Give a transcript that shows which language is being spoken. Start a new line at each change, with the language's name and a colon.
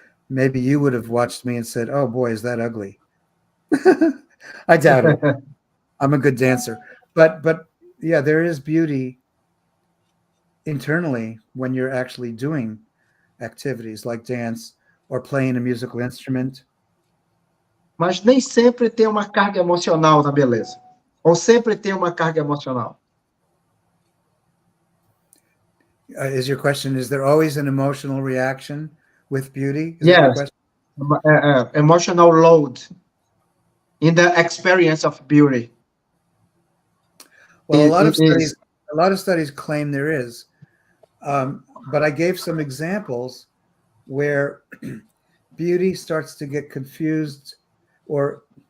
English: Maybe you would have watched me and said, "Oh boy, is that ugly." I doubt it. I'm a good dancer, but yeah, there is beauty internally when you're actually doing activities like dance or playing a musical instrument.
Portuguese: Mas nem sempre tem uma carga emocional na beleza. Ou sempre tem uma carga emocional.
English: Is your question, is there always an emotional reaction with beauty? Yes. Emotional load in the experience of beauty. Well, a lot of studies claim there is, but I gave some examples where beauty starts to get confused or